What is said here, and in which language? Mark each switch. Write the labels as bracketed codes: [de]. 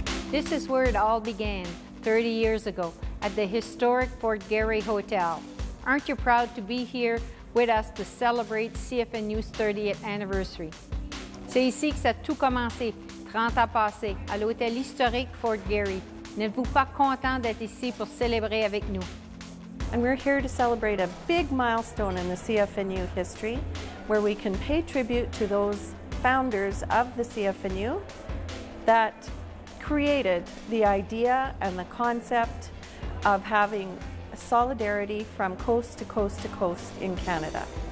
[en] This is where it all began 30 years ago at the historic Fort Garry Hotel. Aren't you proud to be here with us to celebrate CFNU's 30th anniversary? [fr] C'est ici que ça a tout commencé, 30 ans passés, à l'hôtel historique Fort Garry. N'êtes-vous pas content d'être ici pour célébrer avec nous? [en] And we're here to celebrate a big milestone in the CFNU history, where we can pay tribute to those founders of the CFNU that created the idea and the concept of having solidarity from coast to coast to coast in Canada.